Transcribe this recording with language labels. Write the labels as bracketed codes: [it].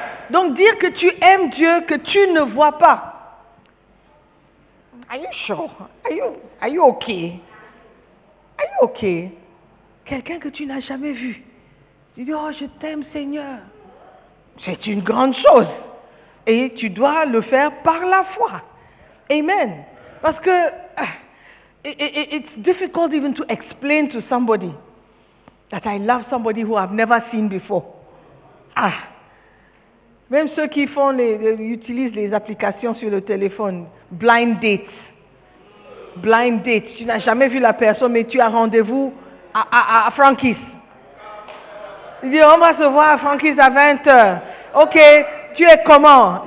[fr] Donc dire que tu aimes Dieu que tu ne vois pas. [en] Are you sure? Are you okay? [fr] Are you okay? Quelqu'un que tu n'as jamais vu. Tu dis, oh, je t'aime Seigneur. C'est une grande chose. Et tu dois le faire par la foi. Amen. Parce que [en] it's difficult even to explain to somebody that I love somebody who I've never seen before. [fr] Même ceux qui utilisent les applications sur le téléphone, blind date. Blind date. Tu n'as jamais vu la personne, mais tu as rendez-vous à Frankie's. Il dit, on va se voir à Frankie's à 20h. Ok, tu es comment?